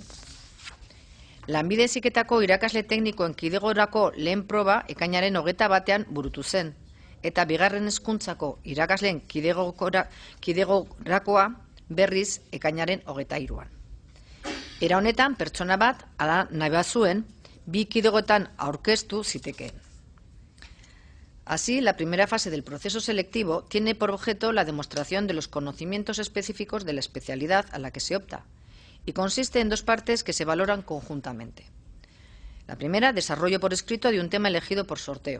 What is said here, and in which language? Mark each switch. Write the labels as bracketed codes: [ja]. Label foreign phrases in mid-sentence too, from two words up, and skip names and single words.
[eu] Lanbide heziketako irakasle teknikoen kidegorako lehen proba ekainaren 21ean burutu zen, eta bigarren hezkuntzako irakasleen kidegorakoa berriz ekainaren 23ean. Era honetan, pertsona bat, ala nahi bazuen, 2 kidegoetan aurkeztu zitekeen. [es] Así, la primera fase del proceso selectivo tiene por objeto la demostración de los conocimientos específicos de la especialidad a la que se opta, y consiste en 2 partes que se valoran conjuntamente. La primera, desarrollo por escrito de un tema elegido por sorteo.